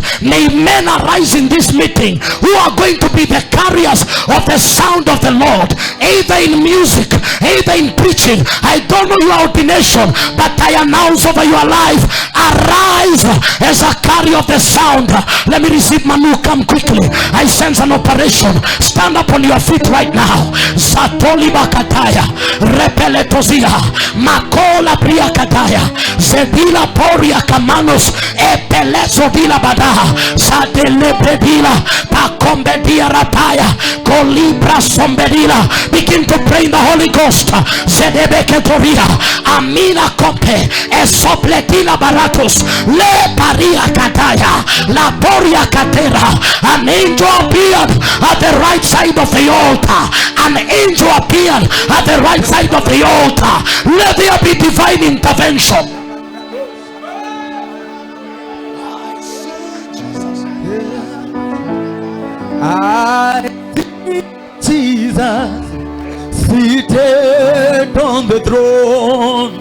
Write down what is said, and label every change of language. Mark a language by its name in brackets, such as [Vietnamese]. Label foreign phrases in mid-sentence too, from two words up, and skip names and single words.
[English] May men arise in this meeting who are going to be the carriers of the sound of the Lord, either in music, either in preaching. I don't know your ordination, but I announce over your life, arise as a carrier of the sound. Let me receive Manu. Come quickly. I sense an operation. Stand up on your feet right now. Satoli bakataya repeletozia makola bria kataya zedila poria kamanos epelezo dila badaha sadele bedila pakombe dia rapaya kolibra Begin to pray in the Holy Ghost. Zedebeketoria Amina Kope Esopletila Baratos Le Paria Kataya La Boria Katera. An angel appeared at the right side of the altar. An angel appeared at the right side of the altar. Let there be divine intervention. I see Jesus seated on the throne.